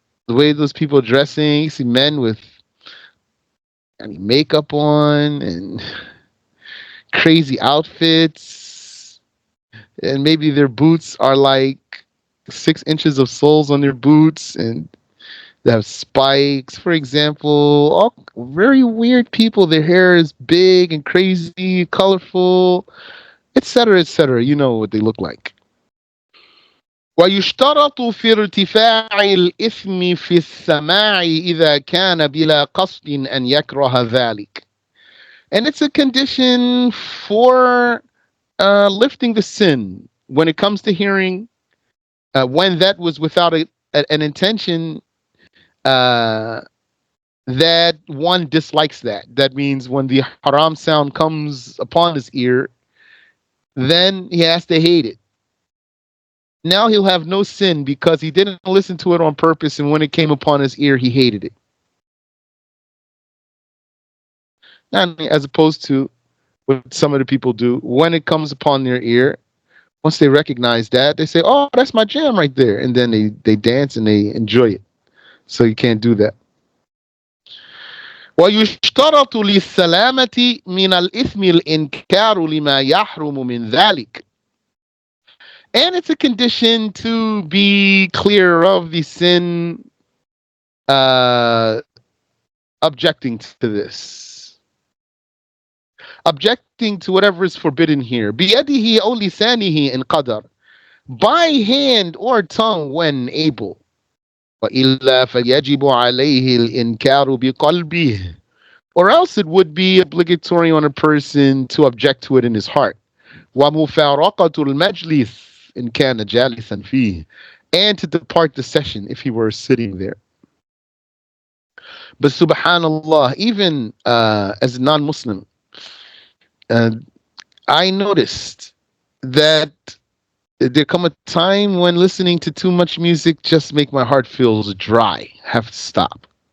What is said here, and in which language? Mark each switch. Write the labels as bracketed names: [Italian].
[English] The way those people are dressing, you see men with makeup on and crazy outfits, and maybe their boots are like 6 inches of soles on their boots, and they have spikes, for example. All very weird people. Their hair is big and crazy, colorful, etc., etc. You know what they look like. [Arabic] ويشترط في ارتفاع الإثم في السماع إذا كان بلا قصد أن يكره ذلك. [English] And it's a condition for lifting the sin when it comes to hearing, when that was without an intention, uh, that one dislikes that. That means when the haram sound comes upon his ear, then he has to hate it. Now he'll have no sin because he didn't listen to it on purpose, and when it came upon his ear, he hated it. And as opposed to what some of the people do, when it comes upon their ear, once they recognize that, they say, "Oh, that's my jam right there," and then they dance and they enjoy it. So you can't do that. [Arabic] ويشترط للسلامة من الإثم الإنكار لما يحرم من ذلك. [English] And it's a condition to be clear of the sin, uh, objecting to this. Objecting to whatever is forbidden here. [Arabic] بيده أو لسانه إن قدر. [English] By hand or tongue when able. [Arabic] وإلا فيجب عليه الإنكار بقلبه. [English] Or else it would be obligatory on a person to object to it in his heart. [Arabic] ومفارقة المجلس إن كان جالسا فيه. [English] And to depart the session if he were sitting there. But subhanallah, even as a non-Muslim, uh, I noticed that there come a time when listening to too much music just make my heart feels dry. Have to stop.